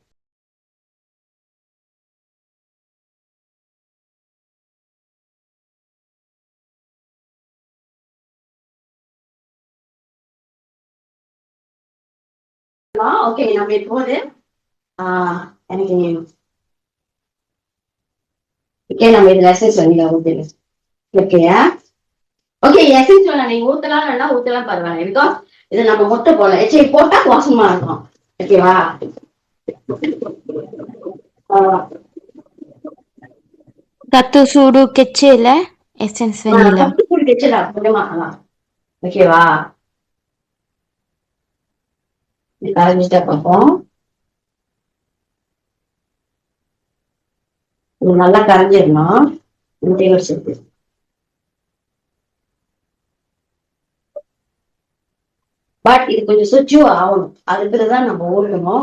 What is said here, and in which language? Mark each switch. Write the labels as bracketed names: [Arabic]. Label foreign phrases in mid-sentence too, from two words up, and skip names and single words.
[Tamil] ஓகே, நம்ம இப்போது எனக்கு ஓகே, நம்ம இதுல எசன்ஸ் பண்ணிடலாம். ஓகேயா? ஓகே, எசன்ஸ் நீங்க ஊத்தலாம், இல்லைன்னா ஊத்தலாம், பரவாயில்ல. பிகாஸ் இது நம்ம முட்டை போல சரி போட்டா வாசமா இருக்கும். ஓகேவா? [Malay] Satu sudu kecil [English] essence vanilla. [Tamil] கொஞ்சமா. ஓகேவா? கரைஞ்சிட்டா பார்ப்போம். இது நல்லா கரைஞ்சிடணும் முட்டையோட சேர்த்து. பட் இது கொஞ்சம் சுச்சு ஆகணும், அதுக்குதான் நம்ம ஊறணும்.